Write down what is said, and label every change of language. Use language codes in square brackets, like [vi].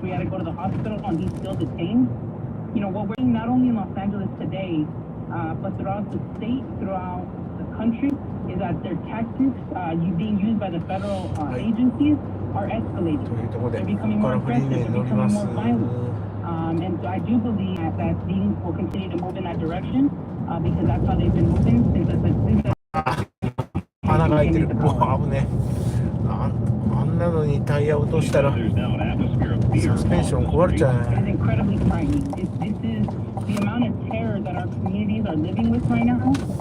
[en] We had to go to the hospital and he's still detained. What we're seeing not only in Los Angeles today, but throughout the state, throughout the country, is that their tactics being used by the federal agencies are escalating. They're becoming more aggressive, they're becoming more violent. And so I do believe that things will continue to move in that direction because that's how they've been moving since [ja] 穴が開いてる。うわ、危ねえ。あんなのにタイヤ落としたらサスペンション壊れちゃうね。 [en] It is incredibly frightening. This is the amount of terror that our communities are living with right now.